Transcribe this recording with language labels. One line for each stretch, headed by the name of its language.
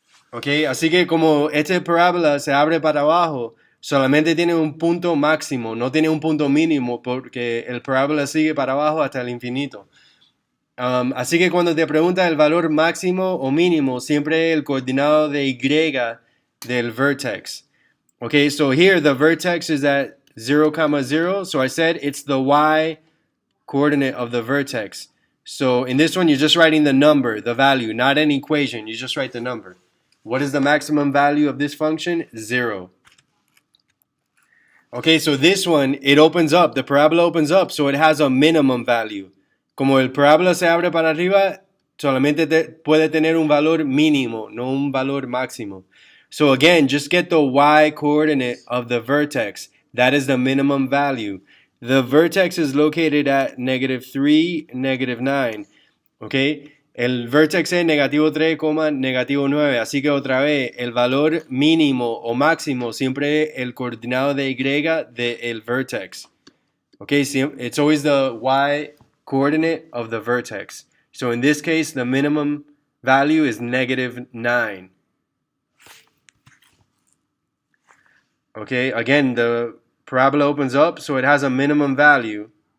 Spanish: Ok, así que como esta parábola se abre para abajo, solamente tiene un punto máximo, no tiene un punto mínimo, porque el parábola sigue para abajo hasta el infinito. Así que cuando te pregunta el valor máximo o mínimo, siempre el coordinado de Y del vertex.
English: Okay, so here the vertex is at 0, 0, so I said it's the y coordinate of the vertex. So in this one, you're just writing the number, the value, not an equation. You just write the number. What is the maximum value of this function? 0. Okay, so this one, it opens up. The parabola opens up, so it has a minimum value.
Spanish: Como el parábola se abre para arriba, solamente puede tener un valor mínimo, no un valor máximo.
English: So again, just get the y coordinate of the vertex. That is the minimum value. The vertex is located at -3, -9.
Spanish: Okay? El vertex es -3, -9. Así que otra vez, el valor mínimo o máximo siempre es el coordinado de Y del vertex.
English: Okay? It's always the y coordinate of the vertex. So in this case, the minimum value is -9. Okay? Again, the parabola opens up, so it has a minimum value.